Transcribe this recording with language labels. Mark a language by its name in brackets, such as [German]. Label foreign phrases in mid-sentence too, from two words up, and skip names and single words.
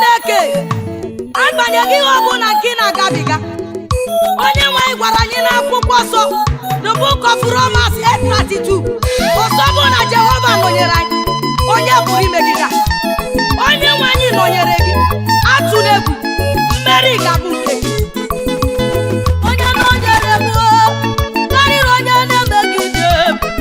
[Igbo] Chineke, agbanyeghị ihe ọbụla nke ị na-agabiga, onye nwe anyị gwara anyị n'akwụkwọ nsọ, [English] the book of Romans eight thirty-two, [Igbo] "Ọsọ bụ na Jehova nọnyere anyị, onye pụrụ imegide anyị?" Onye nwe anyị nọnyere gị, atụla egwu, mmeri ga-abụ nke gị. Onye nọnyere m, o, karịrị onye na-emegide m.